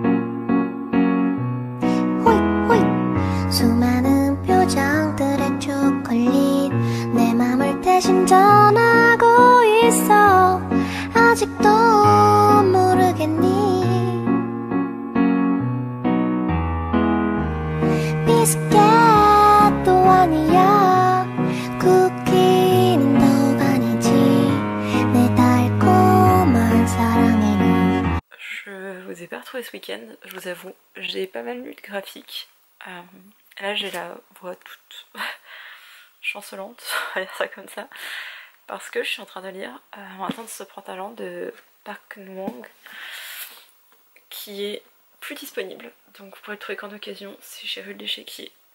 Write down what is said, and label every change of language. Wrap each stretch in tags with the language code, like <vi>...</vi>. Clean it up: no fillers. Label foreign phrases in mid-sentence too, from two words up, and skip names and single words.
<ko>수많은 표정들의 촉 대신 전하고 있어 아직도 모르겠니 비스켓도 아니야 쿠키는 더욱 아니지 내 달콤한 사랑에는.</ko> <fr>Je vous ai pas retrouvé ce week-end, je vous avoue, j'ai pas mal lu de graphiques. Là j'ai la voix toute chancelante, on va dire ça comme ça, parce que je suis en train de lire Maintenant de ce printemps de Park Eun-won, qui est plus disponible, donc vous pourrez le trouver qu'en occasion, c'est chez Rue de l'Échiquier.</fr>